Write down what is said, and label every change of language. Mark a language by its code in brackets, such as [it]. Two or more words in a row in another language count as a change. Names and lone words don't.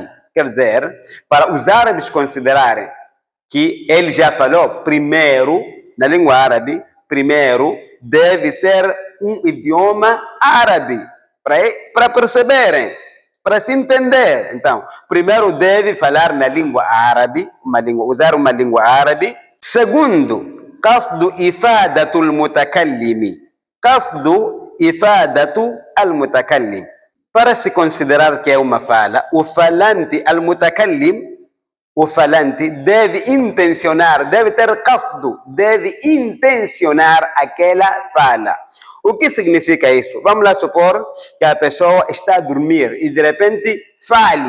[pt] Quer dizer, para os árabes considerarem que ele já falou primeiro, na língua árabe, primeiro deve ser um idioma árabe, para perceberem, para se entender. Então, primeiro deve falar na língua árabe, usar uma língua árabe. Segundo, [ar] قصد إفادة المتكلم. قصد إفادة المتكلم. [pt] Para se considerar que é uma fala, o falante al-mutakallim, o falante deve intencionar, deve ter qasdu, deve intencionar aquela fala. O que significa isso? Vamos lá supor que a pessoa está a dormir e de repente fale.